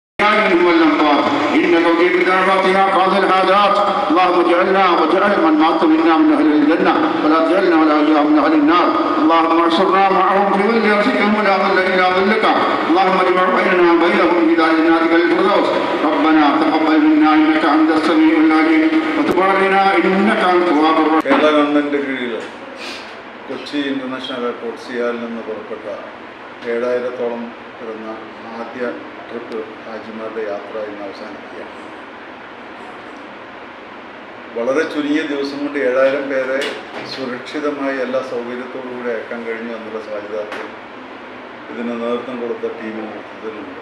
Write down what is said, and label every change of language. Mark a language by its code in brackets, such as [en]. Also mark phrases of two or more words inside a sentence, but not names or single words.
[ar] الأحياء والأموات إنك مجيب دعواتنا قاضي الحاجات اللهم اجعلنا واجعل من مات منا من أهل الجنة ولا تجعلنا ولا إياهم من أهل النار اللهم انصرنا معهم في ظل عرشك ولا ظل إلا ظلك اللهم اجمع بيننا وبينهم في دار جناتك الفردوس ربنا تقبل منا إنك أنت السميع العليم وتب علينا إنك أنت التواب الرحيم. [ml] കൊച്ചി ഇൻ്റർനാഷണൽ എയർപോർട്ട് സിയാലിൽ നിന്ന് പുറപ്പെട്ട 7000-ഓളം വരുന്ന ആദ്യ ട്രിപ്പ് ഹാജിമാരുടെ യാത്ര ഇന്ന് അവസാനിക്കുകയാണ്. വളരെ ചുരുങ്ങിയ ദിവസം കൊണ്ട് 7000 പേരെ സുരക്ഷിതമായി എല്ലാ സൗകര്യത്തോടുകൂടി അയക്കാൻ കഴിഞ്ഞു എന്നുള്ള സാധ്യതയിൽ ഇതിന് നേതൃത്വം കൊടുത്ത ടീമിന് മൊത്തത്തിലുണ്ട്.